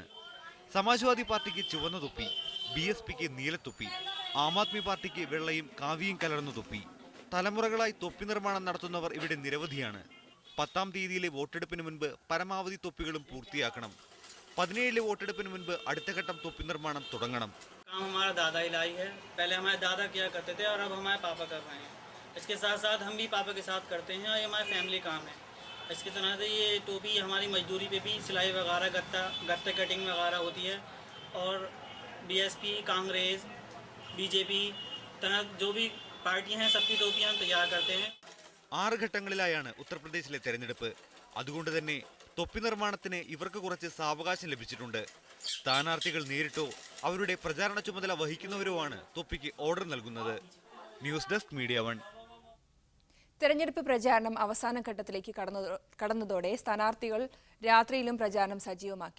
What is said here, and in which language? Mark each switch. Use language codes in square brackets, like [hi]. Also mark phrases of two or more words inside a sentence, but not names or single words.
[ml] സമാജ്വാദി പാർട്ടിക്ക് ചുവന്ന തൊപ്പി, BSPക്ക് നീലത്തൊപ്പി, ആം ആദ്മി പാർട്ടിക്ക് വെള്ളയും കാവിയും കലർന്ന തൊപ്പി. തലമുറകളായി തൊപ്പി നിർമ്മാണം നടത്തുന്നവർ ഇവിടെ നിരവധിയാണ്. 10-ാം തീയതിയിലെ വോട്ടെടുപ്പിന് മുൻപ് പരമാവധി തൊപ്പികളും പൂർത്തിയാക്കണം. 17-ലെ വോട്ടെടുപ്പിന് മുൻപ് അടുത്ത ഘട്ടം തൊപ്പി നിർമ്മാണം തുടങ്ങണം. [hi] इसके साथ साथ हम भी पापा के साथ करते हैं और ये हमारा फैमिली काम है. इसके तरह से ये टोपी हमारी मजदूरी पे भी सिलाई वगैरह गत्ते कटिंग वगैरह होती है और BSP, कांग्रेस, BJP तरह जो भी पार्टियां हैं सबकी टोपियां हम तैयार करते हैं. [ml] 6 ഘട്ടങ്ങളിലായാണ് ഉത്തർപ്രദേശിലെ തെരഞ്ഞെടുപ്പ്. അതുകൊണ്ട് തന്നെ തൊപ്പി നിർമ്മാണത്തിന് ഇവർക്ക് കുറച്ച് സാവകാശം ലഭിച്ചിട്ടുണ്ട്. സ്ഥാനാർത്ഥികൾ നേരിട്ടോ അവരുടെ പ്രചാരണ ചുമതല വഹിക്കുന്നവരോ ആണ് തൊപ്പിക്ക് ഓർഡർ നൽകുന്നത്. ന്യൂസ് ഡെസ്ക് മീഡിയ 1. തെരഞ്ഞെടുപ്പ് പ്രചാരണം അവസാന ഘട്ടത്തിലേക്ക് കടന്നതോടെ സ്ഥാനാർത്ഥികൾ രാത്രിയിലും പ്രചാരണം സജീവമാക്കി.